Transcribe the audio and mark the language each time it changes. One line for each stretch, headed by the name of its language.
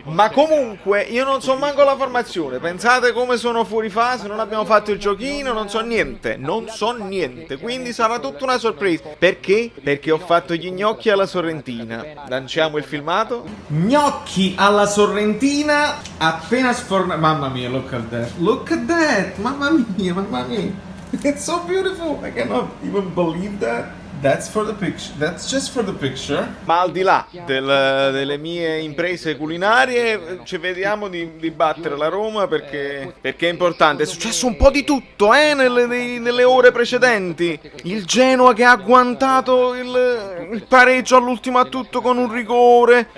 Italian: Ma comunque, io non so manco la formazione, pensate come sono fuori fase, non abbiamo fatto il giochino, non so niente, quindi sarà tutta una sorpresa. Perché? Perché ho fatto gli gnocchi alla sorrentina. Lanciamo il filmato. Gnocchi alla sorrentina, appena sfornati.
English: Mamma mia, look at that, mamma mia. It's so beautiful. I cannot even believe that. That's for the picture. That's just for the picture.
Italian: Ma al di là delle mie imprese culinarie, ci vediamo di battere la Roma perché è importante. È successo un po' di tutto, nelle ore precedenti. Il Genoa che ha agguantato il pareggio all'ultimo a tutto con un rigore.